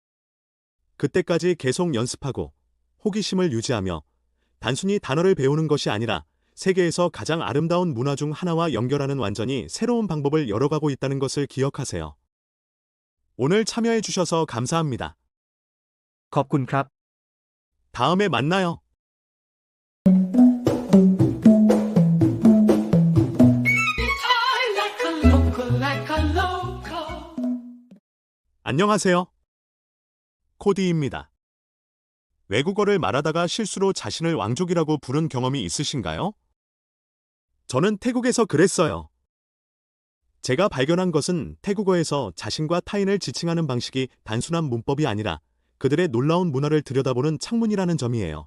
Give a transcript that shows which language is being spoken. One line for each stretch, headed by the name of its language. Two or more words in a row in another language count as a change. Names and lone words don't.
Korean: 그때까지 계속 연습하고 호기심을 유지하며 단순히 단어를 배우는 것이 아니라 세계에서 가장 아름다운 문화 중 하나와 연결하는 완전히 새로운 방법을 열어가고 있다는 것을 기억하세요. 오늘 참여해 주셔서 감사합니다.
Thai: ขอบคุณครับ
Korean: 다음에 만나요.
English: I like a local, like a local.
Korean: 안녕하세요. 코디입니다. 외국어를 말하다가 실수로 자신을 왕족이라고 부른 경험이 있으신가요? 저는 태국에서 그랬어요. 제가 발견한 것은 태국어에서 자신과 타인을 지칭하는 방식이 단순한 문법이 아니라 그들의 놀라운 문화를 들여다보는 창문이라는 점이에요.